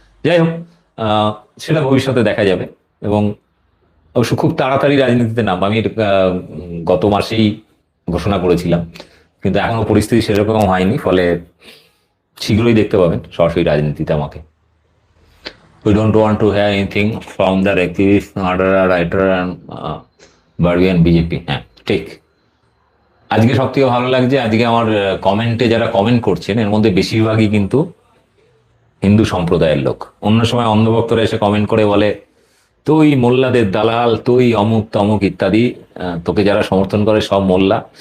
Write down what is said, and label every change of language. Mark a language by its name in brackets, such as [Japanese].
[Bangla] যাই হোক, সেটা ভবিষ্যতে দেখা যাবে। এবং অবশ্য খুব তাড়াতাড়ি রাজনীতিতে নামবো, আমি গত মাসেই ঘোষণা করেছিলাম, কিন্তু এখনো পরিস্থিতি সেরকম হয়নি, ফলে শীঘ্রই দেখতে পাবেন সরাসরি রাজনীতিতে আমাকে। [English] We don't want to hear anything from the activist, murderer, writer and Barbian BJP. [Bangla] হ্যাঁ, ঠিক। আজকে সব থেকে ভালো লাগছে, আজকে আমার কমেন্টে যারা কমেন্ট করছেন এর মধ্যে বেশিরভাগই কিন্তু হিন্দু সম্প্রদায়ের লোক। অন্য সময় অন্ধভক্তরা এসে কমেন্ট করে বলে তুই মোল্লাদের দালাল, তুই অমুক তমুক ইত্যাদি, তোকে যারা সমর্থন করে সব মোল্লা।